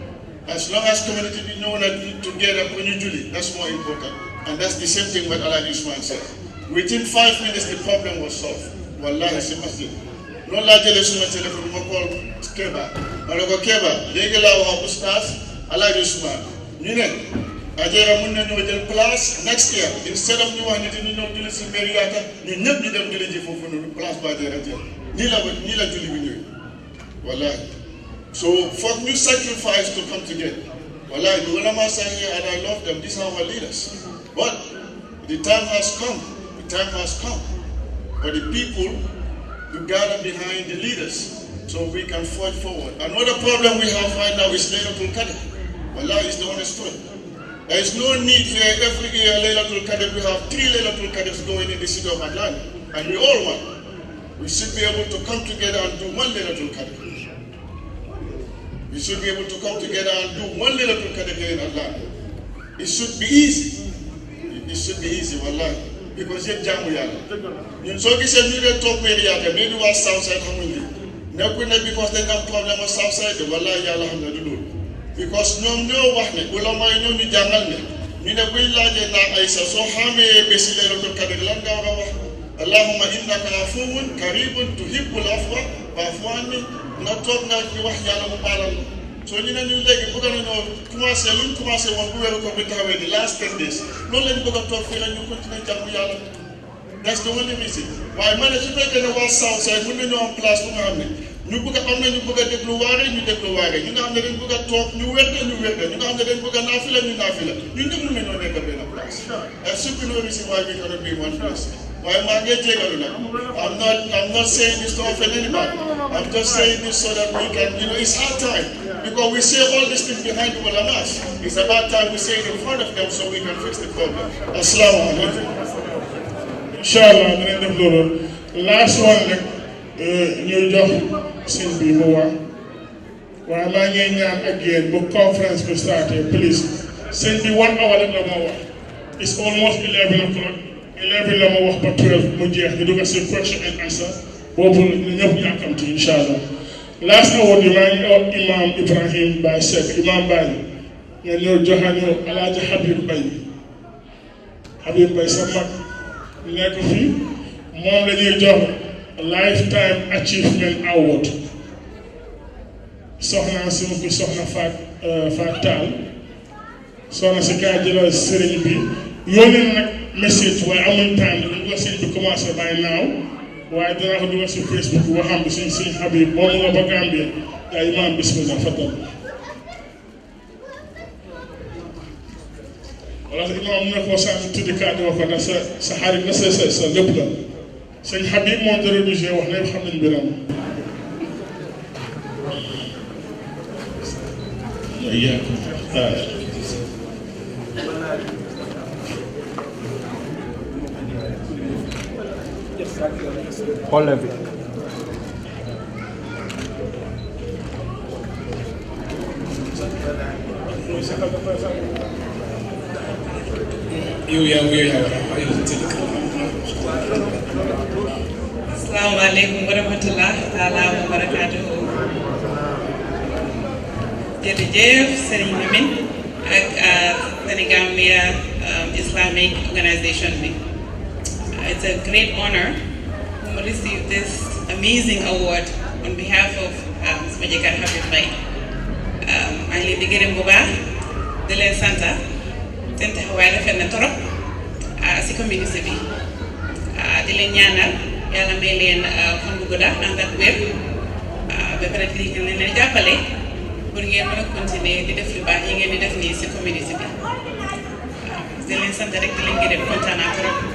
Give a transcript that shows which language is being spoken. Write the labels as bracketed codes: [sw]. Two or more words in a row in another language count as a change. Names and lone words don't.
[en] As long as community be known together for Julie, that's more important. And that's the same thing what Alhaji Usman said. Within 5 minutes, the problem was solved. Wallahi, [wo] si masjid. No la jele suma telephone mo call Keba. Malako Keba, legi la wax Oustaz Alhaji Usman. Ñu ne Ajera mën nañu jël place [en] next year instead of [wo] ñu wax nit ñi ñëw julli si Mériata ñu ñëpp ñu dem julli ji foofu noonu place ba Ajera jël. Nii la julli bi ñëw. Wallahi. [en] So for new sacrifice to come together. Wallahi, the ulama are here and I love them. These are our leaders. But the time has come. The time has come for the people to gather behind the leaders so we can forge forward. Another problem we have right now is Laylatul Qadr. Wallahi is the honest truth. There is no need here every year Laylatul Qadr. We have 3 Laylatul Qadrs going in the city of Atlanta. And we all want. We should be able to come together and do 1 Laylatul Qadr. We should be able to come together and do 1 Laylatul Qadr here in Allah. It should be easy. It should be easy, wallahi. [wo] Because yet jamu yalla. Ñun so gisee ñu dee toog Mériata maybe waa Southside xamuñ li. Nekkul ne because dañ am problème ak Southside wallahi yàlla xam ne du loolu. Because ñoom ñoo wax ne ulama yi ñoo ñu jàngal ne ñu ne buñ laajee naa Aïssa soo xamee bési Laylatul Qadr lan nga war a wax. [ar] اللهم إنك عفو كريم تحب العفو فاعف عني. [wo] nga toog nga di wax yàlla mu baalal la soo ñu ne ñun léegi bëgg nañoo commencé luñ commencé woon bu weeru ko bi taxawee di [en] last 10 days [wo] loolu lañ bëgg a toog fii rek ñu continuer jàmm yàlla [en] that's the only reason [wo] waaye ma ne su fekkee ne waa Southside mën nañoo am place bu nga xam ne ñu bëgg a am na ñu bëgg a déglu waare ñu déglu waare ñu nga xam ne dañ bëgg a toog ñu wérde ñu wérde ñu nga xam ne dañ bëgg a naafila ñu naafila ñun ñëpp mën nañoo nekk benn place [en] that's simply no reason why we cannot be one place. Why am I getting I'm not saying this to offend anybody. I'm just saying this so that we can, it's hard time. Because we say all these things behind the ulamas. It's about time we say it in front of them so we can fix the problem. [ar] السلام عليكم. [wo] Inshallah, dinañ def loolu. [en] Last one [wo] rek ñu jox sëñ bi mu wax waaye maa ngi ñaan ak yéen bu conference bi starté please sëñ bi 1 hour rek la moo wax [en] it's almost 11 o'clock [wo] 11 la ma wax ba 12 mu jeex ñu dugg si [en] question and answer [wo] boobu ñëpp yàkkamti [ar] إن شاء الله [en] last award [wo] bi maa ngi wax imam Ibrahim Baye Seck imam Baye nga ñëw joxañu Alaaji Habib Baye sa mag nekk fii moom la ñuy jox [en] lifetime achievement award [wo] soxna si mu bi soxna Faat Taal soxna si kaa jëlal sëriñ bi yónnee na nag message waaye amuñ time dañ ko sëriñ bi commencé [en] by now [wo] waaye danaa ko dugal si Facebook bi waxam bi suñ Habib moom nga ba Gambia yaa imaam bismillah fatal wala imaam ne ko sànni tuddi kàddu wax ko ndax sa xarit na sa lépp la sëñ Habib moom de religieux wax ne xam nañ mbiram xool fi [ar] السلام عليكم ورحمة الله تعالى وبركاته. [wo] Jërëjëf Serigne Lamine ak Senegambia Islamic Organization bi. [en] It's a great honor to receive this amazing award on behalf of [wo] sama jëkkër [en] Habib Baye. [wo] maa ngi leen di gërëm bu baax di leen sant seen taxawaay rafet na torop si communauté bi di leen ñaanal yàlla may leen fan bu gudda ànd ak wér ba pare di leen jàppale pour ngeen mën a continuer di def lu baax yi ngeen di def nii si communauté bi di leen sant rek di leen gërëm kontaan naa trop